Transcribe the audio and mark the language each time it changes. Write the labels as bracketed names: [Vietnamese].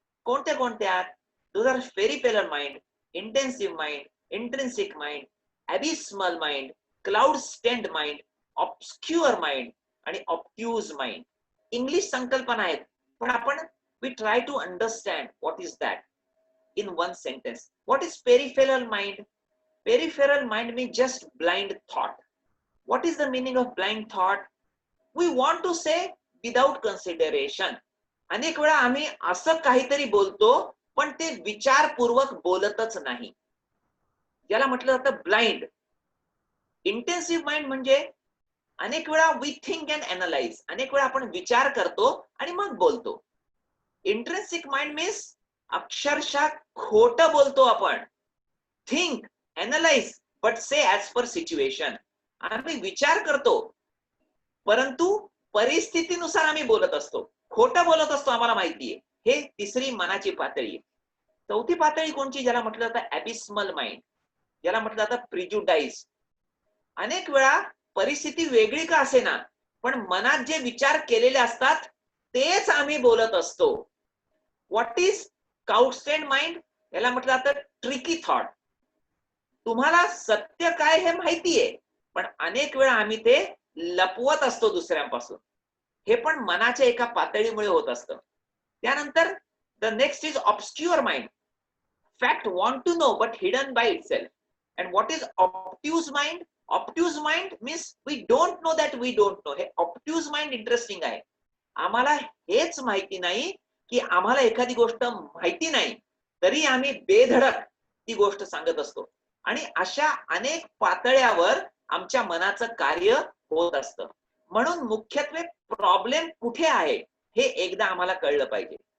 [Marathi] कोणत्या कोणत्या? [English] Those are peripheral mind, intensive mind, intrinsic mind, abysmal mind, cloud stand mind, obscure mind आणि obtuse mind. [Marathi] English संकल्पना आहेत, पण आपण [English] We try to understand what is that in one sentence. What is peripheral mind? Peripheral mind means just blind thought. What is the meaning of blind thought? We want to say without consideration. [Marathi] अनेक वेळा आम्ही असं काहीतरी बोलतो पण ते विचारपूर्वक बोलतच नाही, ज्याला म्हटलं जातं ब्लाइंड. इंटेन्सिव्ह माइंड म्हणजे अनेक वेळा [English] we think and analyse, [Marathi] अनेक वेळा आपण विचार करतो आणि मग बोलतो. इंट्रिन्सिक माइंड मीन्स अक्षरशः खोटं बोलतो आपण. [English] Think, analyse, but say as per situation. [Marathi] आम्ही विचार करतो परंतु परिस्थितीनुसार आम्ही बोलत असतो, खोटं बोलत असतो, आम्हाला माहितीये. हे तिसरी मनाची पातळी आहे. चौथी पातळी कोणची? ज्याला म्हटलं जातं ॲबिस्मल माइंड, ज्याला म्हटलं जातं प्रिज्युडाइज. अनेक वेळा परिस्थिती वेगळी का असेना, पण मनात जे विचार केलेले असतात तेच आम्ही बोलत असतो. [English] What is cloud stand mind? [Marathi] याला म्हटलं जातं [English] Tricky thought. [Marathi] तुम्हाला सत्य काय हे माहितीये, पण अनेक वेळा आम्ही ते लपवत असतो दुसऱ्यांपासून. हे पण मनाच्या एका पातळीमुळे होत असतं. त्यानंतर [English] The next is obscure mind. Fact want to know but hidden by itself. And what is obtuse mind? Obtuse mind means we don't know that we don't know. [Marathi] हे ऑब्ट्यूज माइंड इंटरेस्टिंग आहे. आम्हाला हेच माहिती नाही की आम्हाला एखादी गोष्ट माहिती नाही तरी आम्ही बेधडक ती गोष्ट सांगत असतो. आणि अशा अनेक पातळ्यावर आमच्या मनाचं कार्य होत असतं. म्हणून मुख्यत्वे प्रॉब्लेम कुठे आहे हे एकदा आम्हाला कळलं पाहिजे.